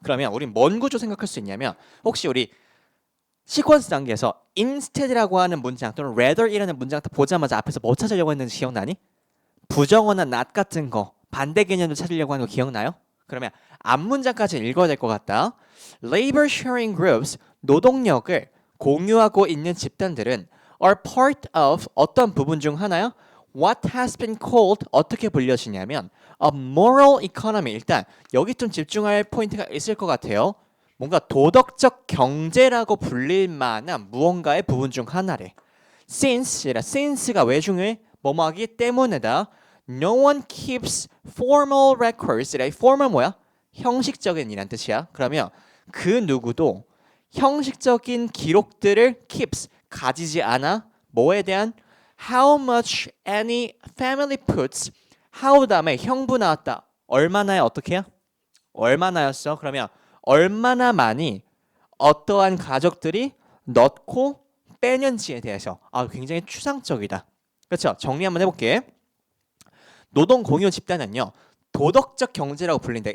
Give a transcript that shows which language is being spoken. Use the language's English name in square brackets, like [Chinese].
[Korean] 그러면 우린 뭔 구조 생각할 수 있냐면 혹시 우리 시퀀스 단계에서 instead라고 하는 문장 또는 rather이라는 문장 딱 보자마자 앞에서 뭐 찾으려고 했는지 기억나니? 부정어나 not 같은 거 반대 개념을 찾으려고 하는 거 기억나요? 그러면 앞 문장까지 읽어야 될 것 같다. [English] Labor sharing groups [Korean] 노동력을 공유하고 있는 집단들은 [English] are part of [Korean] 어떤 부분 중 하나요? [English] What has been called [Korean] 어떻게 불려지냐면 [English] a moral economy. [Korean] 일단 여기 좀 집중할 포인트가 있을 것 같아요. 뭔가 도덕적 경제라고 불릴 만한 무언가의 부분 중 하나래. since가 왜 중요해? 뭐뭐 하기 때문에다. [English] No one keeps formal records. [Korean] formal 뭐야? 형식적인 이란 뜻이야. 그러면 그 누구도 형식적인 기록들을 keeps 가지지 않아. 뭐에 대한? [English] How much any family puts. [Korean] how 다음에 형부 나왔다. 얼마나야 어떻게 해요? 얼마나였어? 그러면 얼마나 많이 어떠한 가족들이 넣고 빼는지에 대해서 굉장히 추상적이다. 그렇죠? 정리 한번 해볼게. 노동 공유 집단은요. 도덕적 경제라고 불린다.